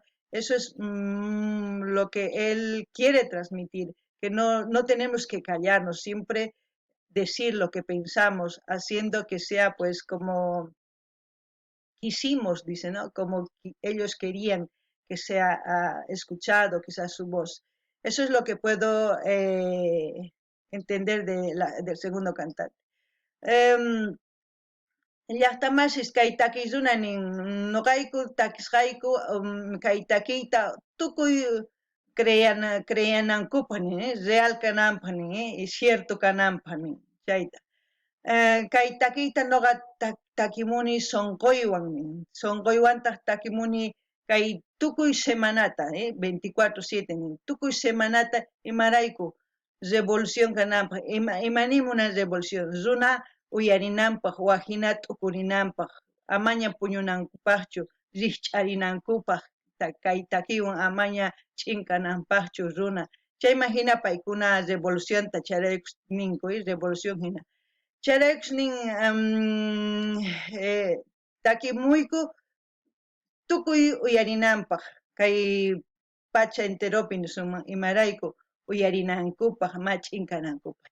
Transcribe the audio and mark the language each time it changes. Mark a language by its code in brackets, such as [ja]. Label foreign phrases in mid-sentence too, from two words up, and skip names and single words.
[es] Eso es lo que él quiere transmitir, que no tenemos que callarnos, siempre decir lo que pensamos, haciendo que sea pues como quisimos, dice, ¿no? Como ellos querían que sea escuchado, que sea su voz. Eso es lo que puedo entender del segundo cantante. [qu] Llaqtamashis kay takiyrunanin nuqayku takisqayku kay takiyta tukuy creanankupani, real kananpani, cierto kananpani, chayta. Kay takiyta nuqa takimuni sonqoywantaq takimuni kay tukuy semanata, 24/7 tukuy semanata imarayku revolución kananpaq, imanimi [es] una revolución, [qu] runa uyarinanpaq, wajina t'ukurinanpaq, amaña puñunankupaqchu, rikch'arinankupaq, kay takiywan amaña ch'inkananpaqchu runa. Chayma hina paykuna revolucionta charaykus ninku, revolución hina. Charaykus nin takimuyku tukuy uyarinanpaq, kay pacha enteropi suman imarayku uyarinankupaq, ch'inkanankupaq.